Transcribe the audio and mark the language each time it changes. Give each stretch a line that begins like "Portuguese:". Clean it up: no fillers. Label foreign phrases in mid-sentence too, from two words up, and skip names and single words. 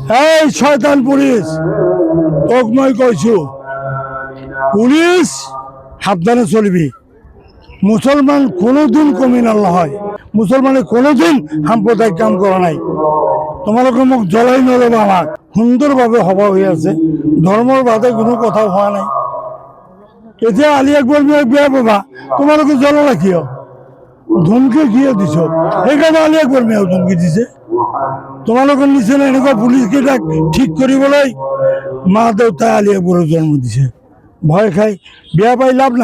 Assamese: এই শয়তান পুলিশ, তোক মই কইছো পুলিশ সাবধানে চলবি। মুসলমান কোনোদিন কমিনাল নহয়, মুসলমানে কোনোদিন সাম্প্রদায়িক কাম করা নাই। তোমালোকে মোক জ্বলাই নলবা। আমাক সুন্দরভাবে সভা হয়ে আছে, ধর্মর বাদে কোনো কথা হওয়া নাই। এতিয়া আলী আকবর মিয়াক বেয়া পাবা, তোমালোকে জ্বলালা কিয়? ধমকি কিয় দিছ? সেইকাৰণে আলী আকবর মিয়াও ধমকি দিছে। তোমালোকৰ নিচিনা এনেকুৱা পুলিচকেইটাক ঠিক কৰিবলৈ মা দেউতাই আলী আকবৰৰ জন্ম দিছে। ভয় খাই বেয়া পাই লাভ নাই।